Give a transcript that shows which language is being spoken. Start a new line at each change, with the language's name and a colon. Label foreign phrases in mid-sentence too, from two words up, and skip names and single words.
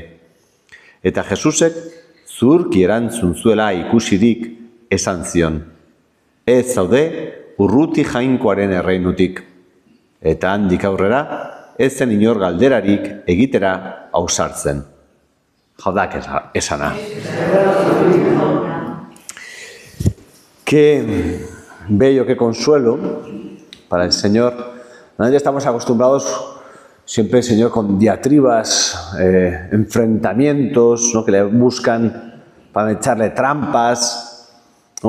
Basque: Eta Jesusek zurki erantzun zuela ikusirik esan zion. Ez zaude urruti jainkoaren erreinutik. Eta handik aurrera ez zen inor galderarik egitera ausartzen. Jodak esana.
Spanish: Qué bello, qué consuelo para el Señor. Nosotros estamos acostumbrados siempre, Señor, con diatribas, enfrentamientos, ¿no? Que le buscan para echarle trampas, ¿no?